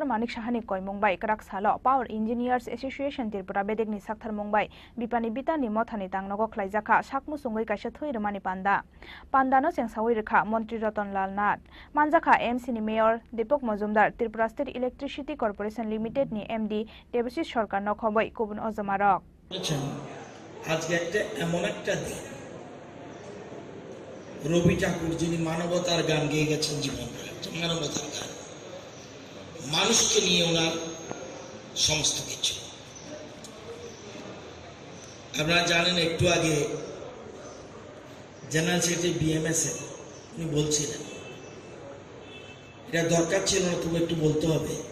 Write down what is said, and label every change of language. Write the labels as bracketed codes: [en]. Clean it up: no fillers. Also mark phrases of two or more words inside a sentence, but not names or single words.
[trp] Manik Shahani koi mungbai grak salo Power Engineers Association Tripura bedegni sakthar mungbai bipani bitani mothani tangnogo khlaijaka sakmu sungui kaisa thuirumani pandano chengsawai rekha Montri Ratan Lal Nath manjaka MC ni Mayor Deepak Majumdar Tripura State Electricity Corporation Limited ni MD Debashis Sarkar নখবই কুবুন অজমারক [bn] আজকে একটা এমন একটা দিন রবি ঠাকুর যিনি মানবতার গান গেয়ে গেছেন জীবন মানবতার গান মানুষকে নিয়ে ওনার সমস্ত কিছু আপনারা জানেন একটু আগে [en] general secretary [bn] BMS উনি বলছিলেন এটা দরকার ছিল না তবু একটু বলতে হবে